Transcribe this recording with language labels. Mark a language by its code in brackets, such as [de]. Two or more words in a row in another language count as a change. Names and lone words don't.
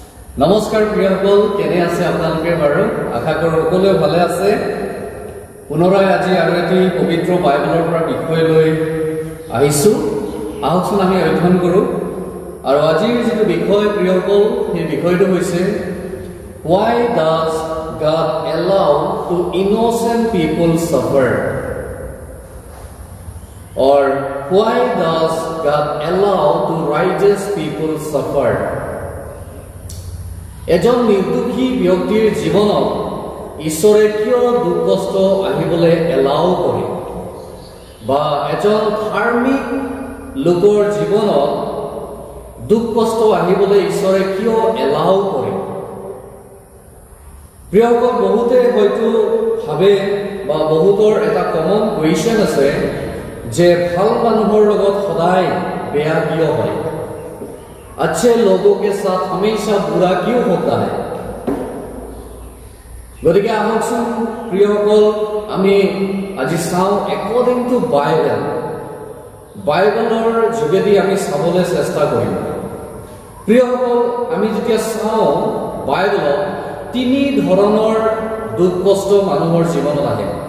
[as] নমস্কাৰ প্ৰিয়সকল, কেনে আছে আপোনালোকে বাৰু? আশা কৰোঁ সকলোৱে ভালে আছে। পুনৰাই আজি আৰু এটি পবিত্ৰ বাইবেলৰ পৰা বিষয় লৈ আহিছোঁ। আহকচোন আমি অধ্যয়ন কৰোঁ। আৰু আজিৰ যিটো বিষয় প্ৰিয়সকল, সেই বিষয়টো হৈছে [en] Why does God allow to innocent people suffer? Or why does God allow to righteous people suffer? [as] এজন নিৰ্দোষী ব্যক্তিৰ জীৱনত ঈশ্বৰে কিয় দুখ কষ্ট আহিবলৈ এলাও কৰে, বা এজন ধাৰ্মিক লোকৰ জীৱনত দুখ কষ্ট আহিবলৈ ঈশ্বৰে কিয় এলাও কৰে? প্ৰিয়সকল, বহুতে হয়তো ভাবে বা বহুতৰ এটা [en] common question [as] আছে যে ভাল মানুহৰ লগত সদায় বেয়া কিয় হয়? [hi] अच्छे लोगों के साथ हमेशा बुरा क्यों होता है? गति के आहकसोन प्रियসকল, [as] আমি আজি চাওঁ [en] according to [as] বাইবেলৰ যোগেদি আমি চাবলৈ চেষ্টা কৰিম। প্ৰিয়সকল, আমি যেতিয়া চাওঁ বাইবেলত তিনি ধৰণৰ দুখ কষ্ট মানুহৰ জীৱনত আহে।